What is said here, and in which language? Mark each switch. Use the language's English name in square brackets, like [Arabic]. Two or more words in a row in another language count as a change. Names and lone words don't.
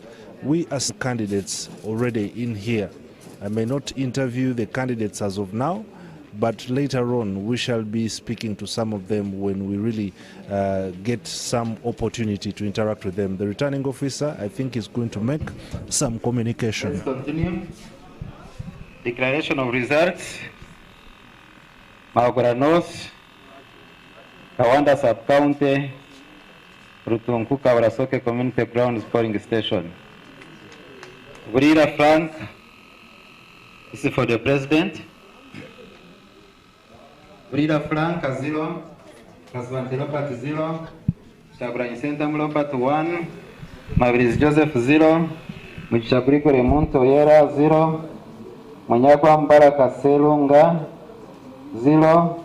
[English] We are candidates already in here. I may not interview the candidates as of now, but later on we shall be speaking to some of them when we really get some opportunity to interact with them. The returning officer, I think, is going to make some communication. Let's continue. Declaration of results. Maugora North, Kawanda Sub-County, Rutunku Kawarasoke Community Grounds Polling Station. Burira Frank, this is for the president. Burira Frank, 0. Kaswantilopat 0. Chaguranyi Center Mlompat 1. Mavriz Joseph 0. Muchakuriko Remonto Yera 0. Munyakwa Mbaraka Selunga 0.